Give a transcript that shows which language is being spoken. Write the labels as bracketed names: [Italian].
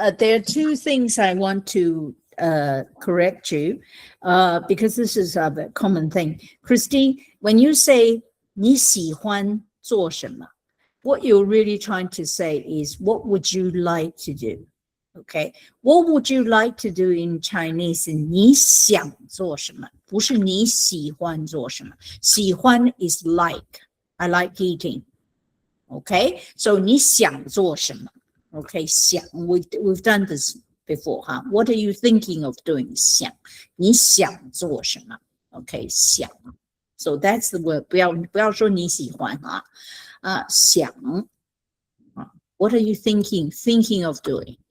[English] There are two things I want to correct you, because this is a common thing. Christine, when you say [Chinese] 你喜欢做什么, [English] what you're really trying to say is what would you like to do? Okay, what would you like to do in Chinese? [Chinese] 你想做什么，不是你喜欢做什么。喜欢 [English] is like. I like eating. Okay, so [Chinese] 你想做什么 [English] ？Okay, 想 we've done this before, huh? What are you thinking of doing? [Chinese] 想，你想做什么 [English] ？Okay, 想。 So that's the word. [Chinese] 不要说你喜欢想 [English] What are you thinking of doing?